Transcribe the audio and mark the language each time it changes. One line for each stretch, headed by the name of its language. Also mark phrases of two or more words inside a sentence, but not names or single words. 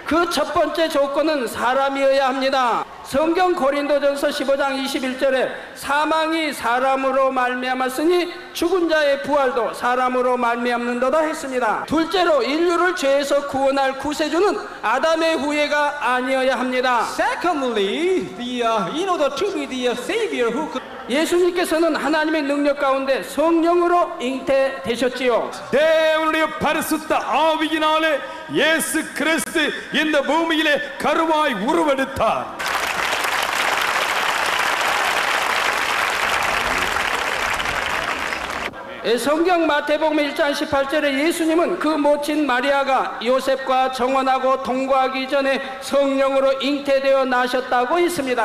Korean: 그 첫 번째 조건은 사람이어야 합니다. 성경 고린도전서 15장 21절에 사망이 사람으로 말미암았으니 죽은 자의 부활도 사람으로 말미암는도다 했습니다. 둘째로 인류를 죄에서 구원할 구세주는 아담의 후예가 아니어야 합니다.
English: Secondly, in order to be the Savior who could
Korean: 예수님께서는 하나님의 능력 가운데 성령으로 잉태되셨지요.
Tamil: தேவனுடைய பரிசுத்த ஆவியினாலே இயேசு கிறிஸ்து இந்த பூமியிலே கருவாய் உருவெடுத்தார்.
Korean: 성경 마태복음 1장 18절에 예수님은 그 모친 마리아가 요셉과 정혼하고 동거하기 전에 성령으로 잉태되어 나셨다고 했습니다.